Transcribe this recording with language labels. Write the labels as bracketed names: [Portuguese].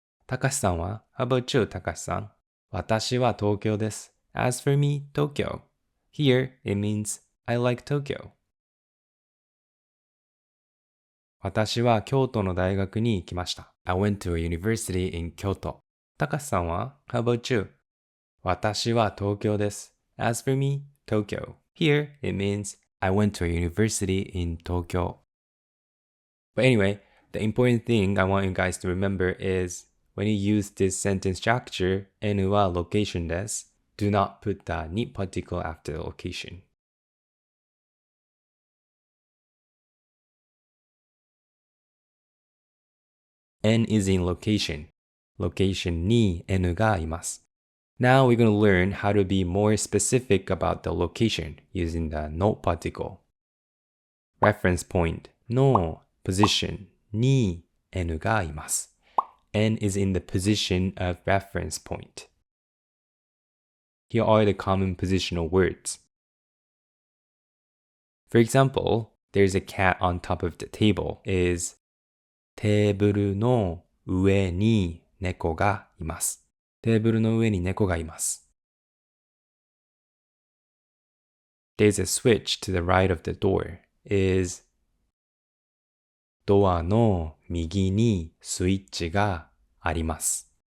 [Japanese] たかしさんは [English] How about you, たかしさん? [Japanese] 私は東京です。 [English] As for me, Tokyo. Here it means I like Tokyo. [Japanese] 私は京都の大学に行きました。 [English] I went to a university in Kyoto. [Japanese] たかしさんは [English] How about you? [Japanese] 私は東京です。 [English] As for me, Tokyo. Here it means I went to a university in Tokyo. But anyway, the important thing I want you guys to remember is when you use this sentence structure, N は location です。 Do not put the に particle after the location. N is in location. [Japanese] Location に N がいます。 [English] Now we're going to learn how to be more specific about the location using the no particle. Reference point の position に N がいます。 N is in the position of reference point. Here are the common positional words. For example, there's a cat on top of the table is [Japanese] テーブルの上に猫がいます。テーブルの上に猫がいます。 [English] There's a switch to the right of the door is [Japanese] ドアの右にスイッチがあります。